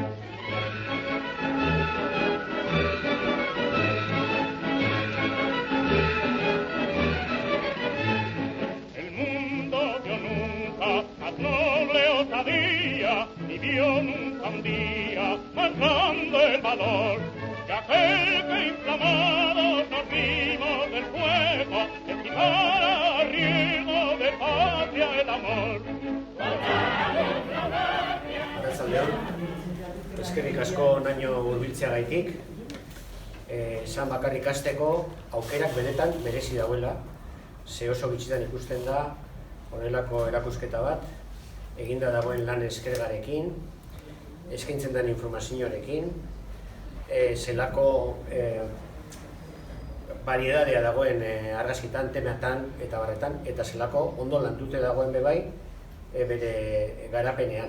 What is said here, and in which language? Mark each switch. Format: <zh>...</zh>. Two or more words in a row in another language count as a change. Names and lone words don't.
<es>El mundo vio nunca más noble osadía, ni vio nunca un día más grande el valor, que aquel que inflamados nos vimos del fuego, estimara a riesgo de patria el amor.</es> <eu>Arratsaldeon, eskerrik asko naino hurbiltzeagaitik. Esan bakarrik hasteko aukerak benetan merezi dauela, ze oso gutxitan ikusten da honelako erakusketa bat, eginda dagoen lan eskergarekin, eskaintzen den informazioarekin, zelako variedadea dagoen argazkitan, temeatan eta barretan, eta zelako ondo landute dagoen bebai bere garapenean.</eu>